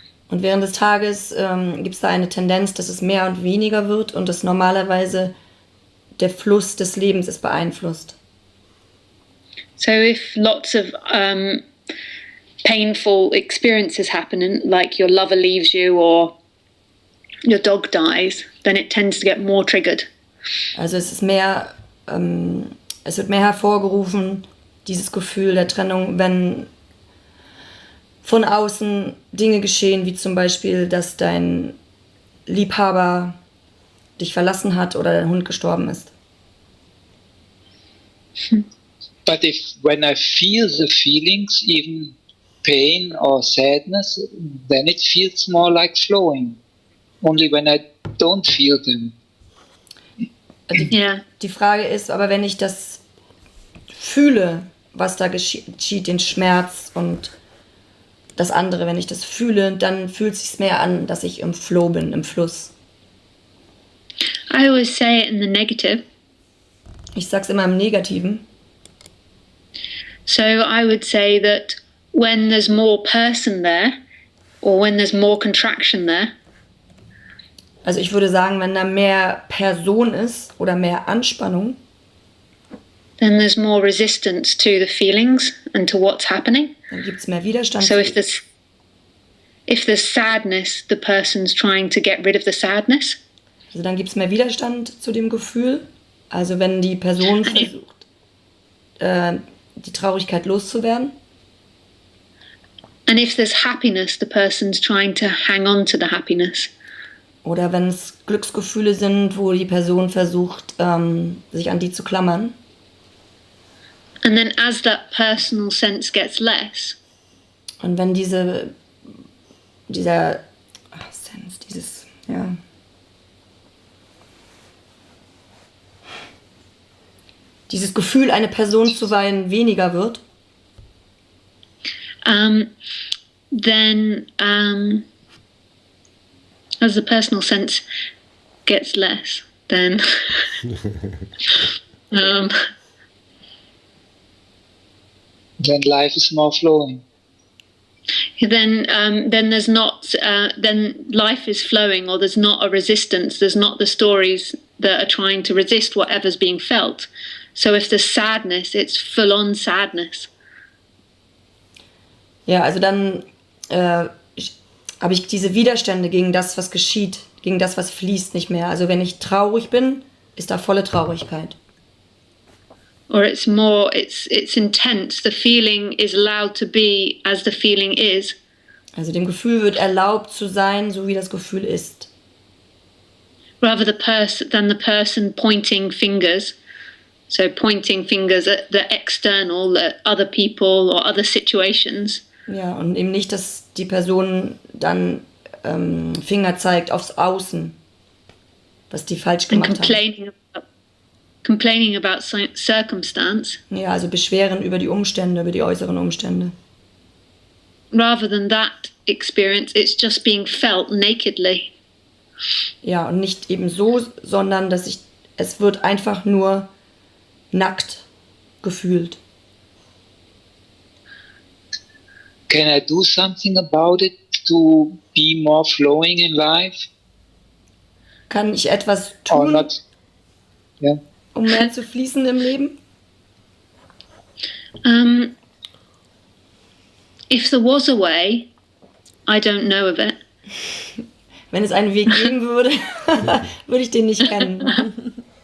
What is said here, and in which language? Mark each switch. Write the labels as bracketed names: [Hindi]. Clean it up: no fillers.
[German] Und während des Tages gibt es da eine Tendenz, dass es mehr und weniger wird und dass normalerweise der Fluss des Lebens ist beeinflusst. [English] So if lots of painful experiences happen, like your lover leaves you or your dog dies, then it tends to get more triggered. [German] Also es wird mehr hervorgerufen, dieses Gefühl der Trennung, wenn von außen Dinge geschehen, wie zum Beispiel, dass dein Liebhaber dich verlassen hat oder dein Hund gestorben ist. [English] But when I feel the feelings, even pain or sadness, then it feels more like flowing. Only when I don't feel them. [German] Die Frage ist, aber wenn ich das fühle, was da geschieht, den Schmerz und das andere, wenn ich das fühle, dann fühlt es sich mehr an, dass ich im Flow bin, im Fluss. [English] I always say it in the negative. [German] Ich sag's immer im Negativen. [English] So I would say that when there's more person there, or when there's more contraction there, [German] also ich würde sagen, wenn da mehr Person ist oder mehr Anspannung, [English] then there's more resistance to the feelings and to what's happening. [German] Dann gibt's mehr Widerstand. [English] So if there's sadness, the person's trying to get rid of the sadness. [German] Also dann gibt's mehr Widerstand zu dem Gefühl. Also wenn die Person versucht, die Traurigkeit loszuwerden. [English] And if there's happiness, the person's trying to hang on to the happiness. [German] Oder wenn es Glücksgefühle sind, wo die Person versucht, sich an die zu klammern. [English] And then as that personal sense gets less. [German] Und wenn dieses Gefühl, eine Person zu weinen, weniger wird. [English] Then as the personal sense gets less, then then life is more flowing. Then there's not then life is flowing, or there's not a resistance. There's not the stories that are trying to resist whatever's being felt. So if there's sadness, it's full-on sadness. [German] Ja, also dann habe ich diese Widerstände gegen das, was geschieht, gegen das, was fließt, nicht mehr. Also wenn ich traurig bin, ist da volle Traurigkeit. [English] Or it's more, it's intense. The feeling is allowed to be as the feeling is. [German] Also dem Gefühl wird erlaubt zu sein, so wie das Gefühl ist. [English] Rather than the person pointing fingers. So pointing fingers at the external, at other people or other situations. [German] Ja, und eben nicht, dass die Person dann Finger zeigt aufs Außen, was die falsch gemacht haben. [English] Complaining about circumstance. [German] Ja, also beschweren über die Umstände, über die äußeren Umstände. [English] Rather than that experience, it's just being felt nakedly. [German] Ja, und nicht eben so, sondern es wird einfach nur nackt gefühlt. [English] Can I do something about it to be more flowing in life? [German] Kann ich etwas tun, [English] Yeah. [German] um mehr zu fließen im Leben? [English] If there was a way, I don't know of it. [German] Wenn es einen Weg geben würde, würde ich den nicht kennen.